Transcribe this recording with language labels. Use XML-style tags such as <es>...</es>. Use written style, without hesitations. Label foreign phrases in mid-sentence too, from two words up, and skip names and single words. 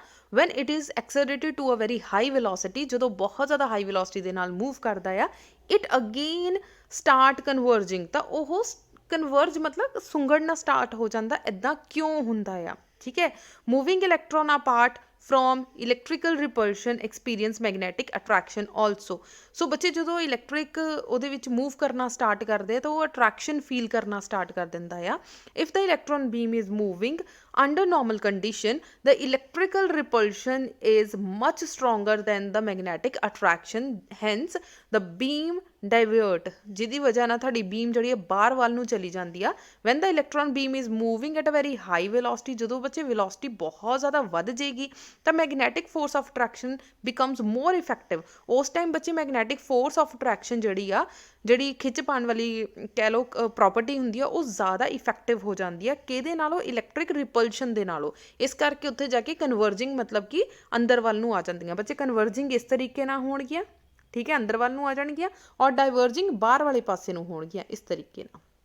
<en>when it is accelerated to a very high velocity,</en> <pa>ਜਦੋਂ ਬਹੁਤ ਜ਼ਿਆਦਾ</pa> <en>high velocity</en> <pa>ਦੇ ਨਾਲ ਮੂਵ ਕਰਦਾ ਆ,</pa> <en>it again start converging,</en> <pa>ਤਾਂ ਉਹ ਕਨਵਰਜ ਮਤਲਬ ਸੁੰਗੜਨਾ ਸਟਾਰਟ ਹੋ ਜਾਂਦਾ। ਇੱਦਾਂ ਕਿਉਂ ਹੁੰਦਾ ਆ, ਠੀਕ ਹੈ।</pa> <en>moving electron apart from electrical repulsion experience magnetic attraction also।</en> <pa>ਸੋ ਬੱਚੇ ਜਦੋਂ ਇਲੈਕਟ੍ਰਿਕ ਉਹਦੇ ਵਿੱਚ ਮੂਵ ਕਰਨਾ ਸਟਾਰਟ ਕਰਦੇ ਆ ਤਾਂ ਉਹ</pa> <en>attraction feel</en> <pa>ਕਰਨਾ ਸਟਾਰਟ ਕਰ ਦਿੰਦਾ ਆ।</pa> <en>if the electron beam is moving under normal condition, the electrical repulsion is much stronger than the magnetic attraction, hence the beam divert,</en> <pa>ਜਿਹਦੀ ਵਜ੍ਹਾ ਨਾਲ ਤੁਹਾਡੀ ਬੀਮ ਜਿਹੜੀ ਹੈ ਬਾਹਰ ਵੱਲ ਨੂੰ ਚਲੀ ਜਾਂਦੀ ਆ।</pa> <en>when the electron beam is moving at a very high velocity,</en> <pa>ਜਦੋਂ ਬੱਚੇ velocity ਬਹੁਤ ਜ਼ਿਆਦਾ ਵੱਧ ਜਾਏਗੀ ਤਾਂ</pa> <en>magnetic force of attraction becomes more effective।</en> <pa>ਉਸ ਟਾਈਮ ਬੱਚੇ</pa> <en>magnetic force of attraction</en> <pa>ਜਿਹੜੀ ਖਿੱਚ ਪਾਉਣ ਵਾਲੀ ਕਹਿ ਲਓ ਪ੍ਰੋਪਰਟੀ ਹੁੰਦੀ ਆ, ਉਹ ਜ਼ਿਆਦਾ ਇਫੈਕਟਿਵ ਹੋ ਜਾਂਦੀ ਆ। ਕਿਹਦੇ ਨਾਲੋਂ?</pa> <en>electric repulsion</en> <pa>ਦੇ ਨਾਲੋਂ। ਇਸ ਕਰਕੇ ਉੱਥੇ ਜਾ ਕੇ ਕਨਵਰਜਿੰਗ ਮਤਲਬ ਕਿ ਅੰਦਰ ਵੱਲ ਨੂੰ ਆ ਜਾਂਦੀਆਂ ਬੱਚੇ। ਕਨਵਰਜਿੰਗ ਇਸ ਤਰੀਕੇ ਨਾਲ ਹੋਣਗੀਆਂ, ਠੀਕ ਹੈ, ਅੰਦਰ ਵੱਲ ਨੂੰ ਆ ਜਾਣਗੀਆਂ, ਔਰ ਡਾਈਵਰਜਿੰਗ ਬਾਹਰ ਵਾਲੇ ਪਾਸੇ ਨੂੰ ਹੋਣਗੀਆਂ ਇਸ ਤਰੀਕੇ ਨਾਲ।</pa>